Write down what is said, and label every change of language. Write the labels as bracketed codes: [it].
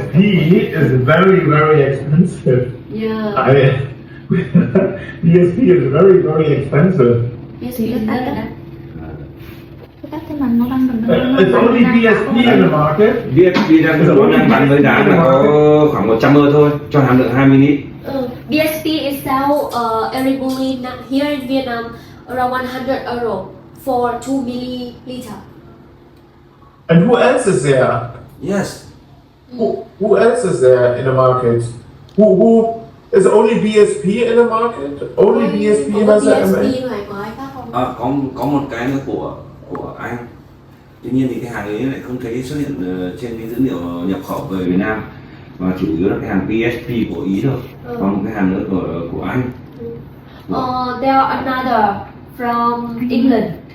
[en] BSP is very, very expensive. Yeah. BSP is very, very expensive. [vi] BSP is rất là đắt. đắt thế mà nó đang [en] It's only BSP in the market. [vi] BSP đang bán với giá là có khoảng 100 euro thôi cho hàm lượng 2 ml. [en] BSP is sell Eribulin here in Vietnam around 100 euro for 2 milliliter. And who else is there? Yes. Who else is there in the market? Who is only BSP in the market? Only BSP has a MA? [vi] này có ai khác không? Có một cái nữa của Anh. Tuy nhiên thì cái hàng ấy lại không thấy xuất hiện trên cái dữ liệu nhập khẩu về Việt Nam, mà chủ yếu là cái hàng PSP của Ý thôi. Còn một cái hàng nữa của Anh. [en] There are another from England.